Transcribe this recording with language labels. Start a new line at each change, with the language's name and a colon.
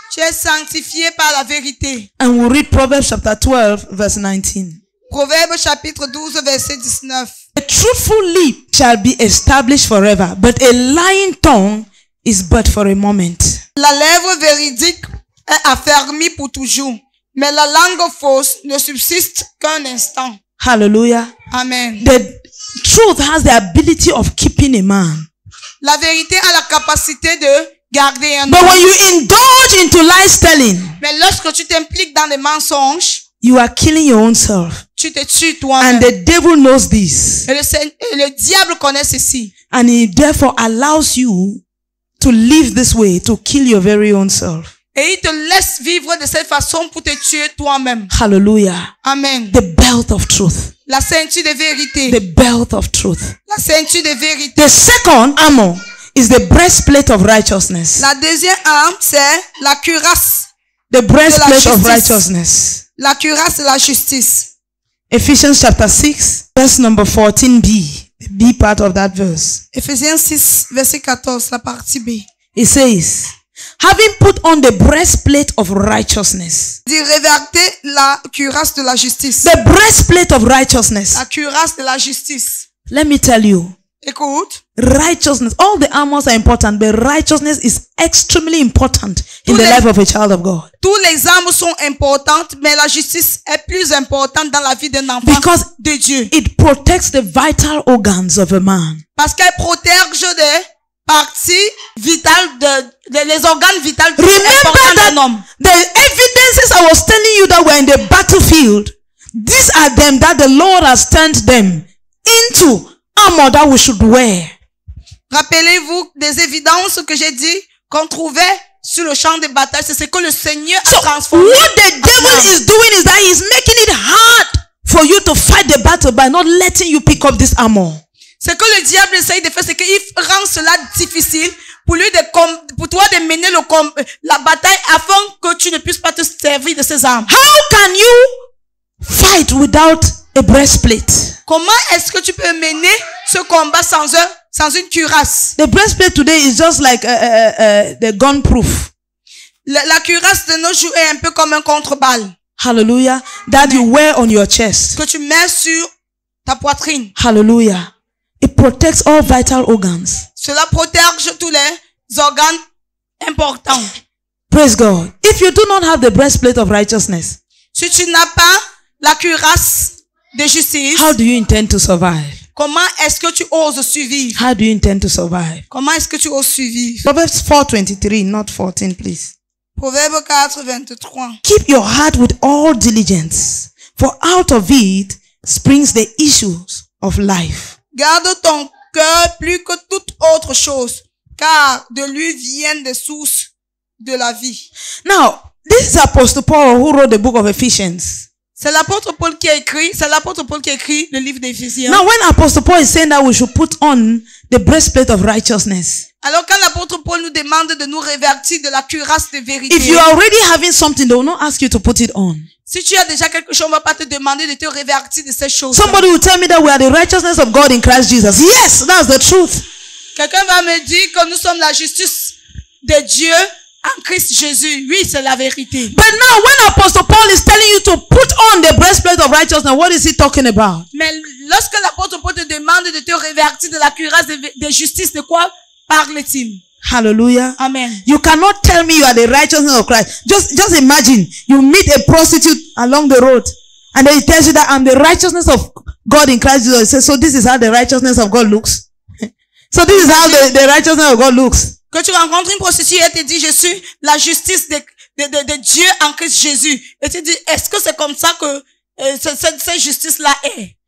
French: Tu es sanctifié par la vérité.
English: And we'll read Proverbs chapter 12 verse 19.
French: Proverbe chapitre 12 verset 19.
English: A truthful lip shall be established forever, but a lying tongue is but for a moment.
French: La lèvre véridique est affermie pour toujours, mais la langue fausse ne subsiste qu'un instant.
English: Hallelujah. Amen. The truth has the ability of keeping a man.
French: La vérité a la capacité de garder un
English: But
French: homme.
English: when you indulge into lies telling,
French: Mais lorsque tu t'impliques dans des mensonges,
English: you are killing your own self.
French: tu te tues
English: And
French: toi-même.
English: the devil knows this.
French: Et le diable connaît ceci.
English: And he therefore allows you to live this way, to kill your very own self.
French: Et il te laisse vivre de cette façon pour te tuer toi-même.
English: Hallelujah. Amen. The belt of truth.
French: La ceinture de vérité.
English: The belt of truth.
French: La ceinture de vérité.
English: The second armor is the breastplate of righteousness.
French: La deuxième arme, c'est la cuirasse.
English: The breastplate of
French: justice.
English: righteousness.
French: La cuirasse de la justice.
English: Ephesians chapter 6, verse number 14b. The B part of that verse.
French: Éphésiens 6, verset 14, la partie B.
English: It says, having put on the breastplate of righteousness.
French: Dit revêtez la cuirasse de la justice.
English: The breastplate of righteousness.
French: La cuirasse de la justice.
English: Let me tell you,
French: Écoute,
English: righteousness, all the armors are important, but righteousness is extremely important in
French: Tous
English: the
French: les-
English: life of a child of God.
French: tous les armes sont importantes, mais la justice est plus importante dans la vie d'un enfant
English: Because
French: de Dieu.
English: it protects the vital organs of a man.
French: Parce qu'elle protège des parties vitales, les organes vitaux
English: Remember
French: importants
English: that
French: d'un homme.
English: the evidences I was telling you that were in the battlefield, these are them that the Lord has turned them into armor that we should wear.
French: Rappelez-vous des évidences que j'ai dit qu'on trouvait sur le champ de bataille. C'est ce que le Seigneur a
English: So
French: transformé.
English: what the devil is doing is that he's making it hard for you to fight the battle by not letting you pick up this armor.
French: Ce que le diable essaye de faire, c'est qu'il rend cela difficile pour lui pour toi de mener la bataille afin que tu ne puisses pas te servir de ces armes.
English: How can you fight without a breastplate?
French: Comment est-ce que tu peux mener ce combat sans une cuirasse?
English: The breastplate today is just like the gun proof.
French: La cuirasse de nos jours est un peu comme un contre-balle
English: Hallelujah. That you wear on your chest.
French: que tu mets sur ta poitrine.
English: Hallelujah. It protects all vital organs.
French: Cela protège tous les organes importants.
English: Praise God. If you do not have the breastplate of righteousness,
French: Si tu n'as pas la cuirasse de justice,
English: how do you intend to survive?
French: comment est-ce que tu oses survivre?
English: How do you intend to survive?
French: Comment est-ce que tu oses survivre?
English: Proverbs 4:23, not 14, please.
French: Proverbe 4, 23.
English: Keep your heart with all diligence, for out of it springs the issues of life.
French: Garde ton cœur plus que toute autre chose, car de lui viennent des sources de la vie.
English: Now, this is Apostle Paul who wrote the book of Ephesians.
French: C'est l'apôtre Paul qui a écrit le livre d'Éphésiens.
English: Now, when Apostle Paul is saying that we should put on the breastplate of righteousness,
French: Alors quand l'apôtre Paul nous demande de nous revêtir de la cuirasse de vérité,
English: if you are already having something, they will not ask you to put it on.
French: si tu as déjà quelque chose, on va pas te demander de te revêtir de ces choses.
English: Somebody will tell me that we are the righteousness of God in Christ Jesus. Yes, that's the truth.
French: Quelqu'un va me dire que nous sommes la justice de Dieu en Christ Jésus. Oui, c'est la vérité.
English: But now, when Apostle Paul is telling you to put on the breastplate of righteousness, what is he talking about?
French: Mais lorsque l'apôtre Paul te demande de te revêtir de la cuirasse de justice, de quoi parle-t-il?
English: Hallelujah. Amen. You cannot tell me you are the righteousness of Christ. Just imagine you meet a prostitute along the road and then he tells you that I'm the righteousness of God in Christ Jesus. He says, so this is how the righteousness of God looks. So this is how the righteousness of God looks.
French: Que tu rencontres une prostituée et te dit, je suis la justice de Dieu en Christ Jésus. Et tu dis, est-ce que c'est comme ça que cette justice-là est?